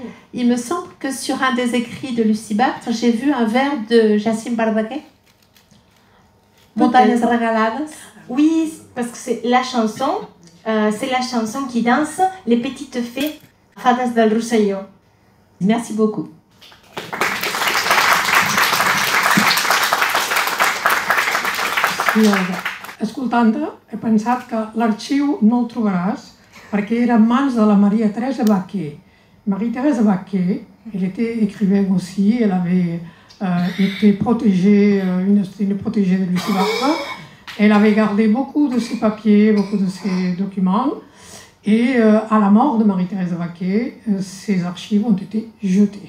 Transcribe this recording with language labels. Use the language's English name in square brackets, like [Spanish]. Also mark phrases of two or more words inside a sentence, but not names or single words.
[French] Il me semble que sur un des écrits de Lucie Bartre, j'ai vu un vers de Jacint Bardaguer. [Catalan] Montañas regaladas. [French] Oui, parce que c'est la chanson qui danse les petites fées Fadas del Rosselló. Merci beaucoup. [Catalan] Sí, Olga. Escoltant-te, he pensat que l'arxiu no el trobaràs perquè era en mans de la Maria Teresa Baquer. [French] Marie Thérèse Baquer, elle était écrivaine aussi, elle avait été protégée, une protégée de Lucie Bartre. Elle avait gardé beaucoup de ses papiers, beaucoup de ses documents. Et à la mort de Marie-Thérèse Baquer, ces archives ont été jetées.